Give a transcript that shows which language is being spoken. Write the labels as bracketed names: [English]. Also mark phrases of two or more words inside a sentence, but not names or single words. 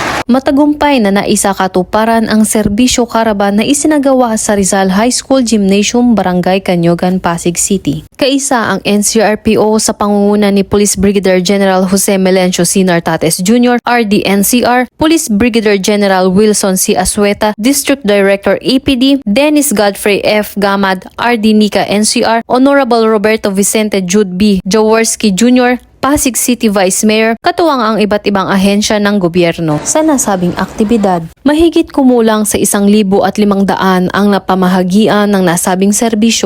[Filipino] Matagumpay na naisakatuparan ang serbisyo karaban na isinagawa sa Rizal High School Gymnasium, Barangay Canyogan, Pasig City. Kaisa ang NCRPO sa pangunguna ni Police Brigadier General Jose Melencio C. Nartates Jr., RD-NCR, Police Brigadier General Wilson C. Asueta, District Director APD, Dennis Godfrey F. Gamad, RD-NICA NCR, Honorable Roberto Vicente Jude B. Jaworski Jr., Pasig City Vice Mayor, katuwang ang iba't ibang ahensya ng gobyerno sa nasabing aktibidad. Mahigit kumulang sa 1,500 ang napamahagian ng nasabing serbisyo.